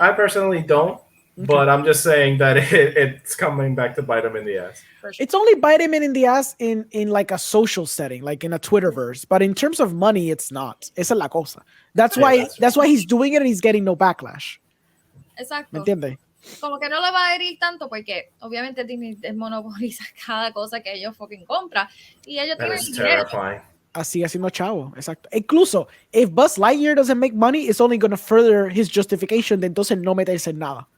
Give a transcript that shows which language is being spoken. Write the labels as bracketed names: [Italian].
[English] I personally don't. Okay. But I'm just saying that it's coming back to bite him in the ass. Sure. It's only bite him in the ass in like a social setting, like in a Twitterverse. But in terms of money, it's not. [Spanish] Esa es la cosa. [English] That's why he's doing it and he's getting no backlash. [Spanish] Exacto. ¿Me entiendes? Como que no le va a herir tanto porque obviamente Disney monopoliza cada cosa que ellos fucking compran y ellos tienen dinero. Así haciendo chavo, exacto. [English] Incluso, if Buzz Lightyear doesn't make money, it's only going to further his justification [Spanish] de entonces no meterse en nada.